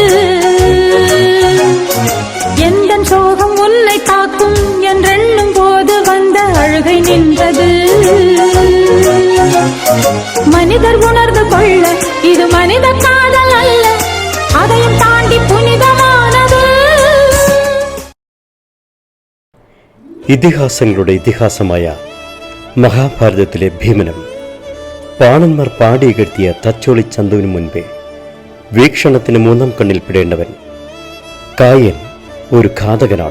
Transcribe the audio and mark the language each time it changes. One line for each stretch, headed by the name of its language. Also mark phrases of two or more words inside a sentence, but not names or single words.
Tamil: எந்த சோகம் உன்னை தாக்கும் என்றெண்ணும் போது வந்த அழுகை நின்றது. மனிதர் உணர்ந்து கொள்ள இது மனித காதல் அல்ல, அதையும் தாண்டி புனிதமானது.
Malayalam: ഇതിഹാസങ്ങളുടെ ഇതിഹാസമായ മഹാഭാരതത്തിലെ ഭീമനും പാണന്മാർ പാടിയകർത്തിയ തച്ചോളി ചന്തുവിനു മുൻപേ വീക്ഷണത്തിന് മൂന്നാം കണ്ണിൽ പെടേണ്ടവൻ കായൻ ഒരു ഘാതകനാണോ?